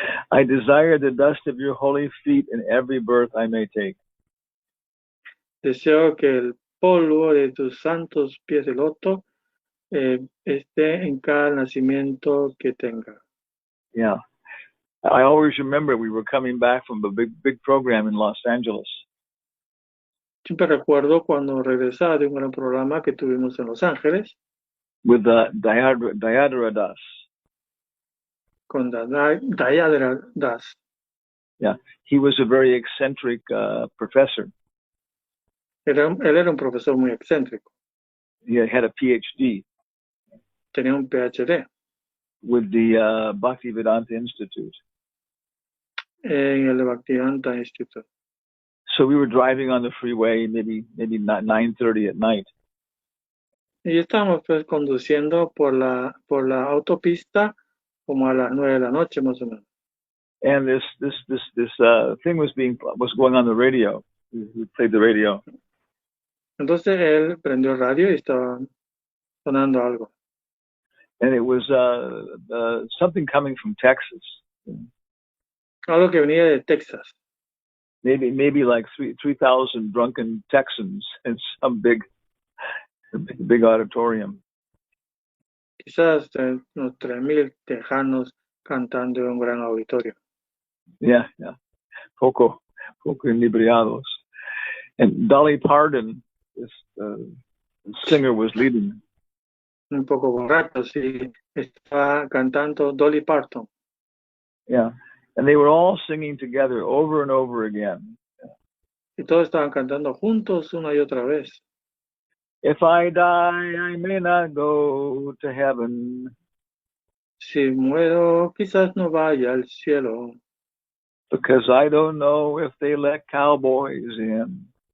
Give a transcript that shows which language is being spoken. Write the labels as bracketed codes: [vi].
[en] I desire the dust of your holy feet in every birth I may take. [es] Deseo que el polvo de tus santos pies de loto esté en cada nacimiento que tenga. [en] Yeah, I always remember we were coming back from a big program in Los Angeles. [es] Siempre recuerdo cuando regresaba de un gran programa que tuvimos en Los Ángeles. [en] With Dayadara Das. [es] Con Dayadara Das. [en] Yeah, he was a very eccentric professor. [es] Él era un profesor muy excéntrico. [en] He had a PhD. [es] Tenía un PhD. [en] With the Bhaktivedanta Institute. [es] En el Bhaktivedanta Institute. [en] So we were driving on the freeway, maybe 9:30 at night. [es] Y estábamos pues conduciendo por la autopista como a las 9 de la noche más o menos. [en] And this thing was going on the radio. We played the radio. [es] Entonces él prendió el radio y estaba sonando algo. [en] And it was something coming from Texas. [es] Algo que venía de Texas. [en] Maybe like 3,000 drunken Texans in some big auditorium. [es] Quizás unos 3,000 tejanos cantando en un gran auditorio. [en] Yeah. [es] Poco inebriados. [en] And Dolly Parton, this singer, was leading. [es] Un poco borracho, sí. Estaba cantando Dolly Parton. [en] Yeah. And they were all singing together over and over again. [es] Y todos estaban cantando juntos una y otra vez. [en] If I die, I may not go to heaven. [es] Si muero, quizás no vaya al cielo. [en] Because I don't know if they let cowboys in.